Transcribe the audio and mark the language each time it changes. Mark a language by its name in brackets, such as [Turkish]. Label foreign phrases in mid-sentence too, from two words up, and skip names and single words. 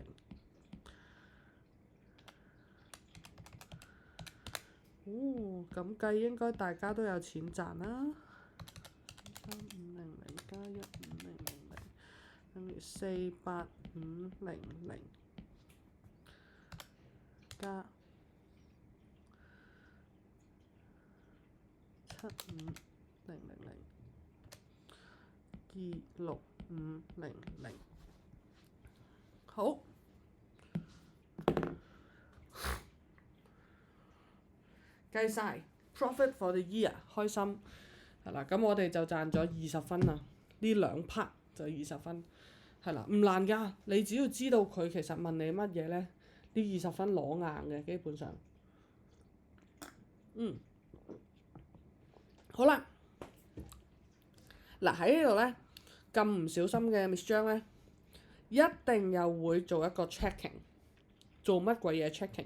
[Cantonese] 咁計應該大家都有錢賺啦。3500加15000等於48500加75000，26500。好。計晒 [English] profit for the year， [Cantonese] 開心係啦。咁我哋就賺咗20分啦。呢兩 part 就20分係啦，唔難㗎。你只要知道佢其實問你乜嘢咧，呢20分攞硬嘅基本上。好啦，嗱喺呢度咧咁唔小心嘅 Miss 張咧，一定又會做一個 checking， 做乜鬼嘢 checking？